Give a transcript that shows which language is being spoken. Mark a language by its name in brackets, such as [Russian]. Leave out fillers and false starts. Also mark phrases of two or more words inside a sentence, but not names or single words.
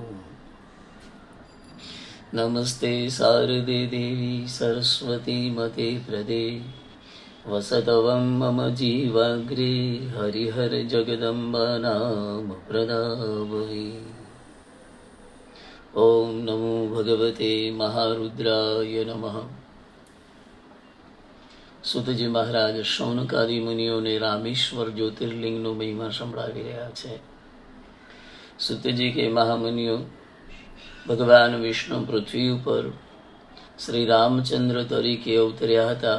[Sanskrit] नमस्ते शारदे देवी सरस्वती मते प्रदे वसतवं मम जीवाग्रे हरिहर जगदम्बा नाम प्रदावहे। ओम नमो भगवते महारुद्राय नमः। [Gujarati] સુતજી મહારાજ શૌનકાદી મુનિઓને રામેશ્વર જ્યોતિર્લિંગનો મહિમા સંભળાવી રહ્યા છે। સુતજી કે મહામુનિઓ, ભગવાન વિષ્ણુ પૃથ્વી ઉપર શ્રી રામચંદ્ર તરીકે અવતર્યા હતા।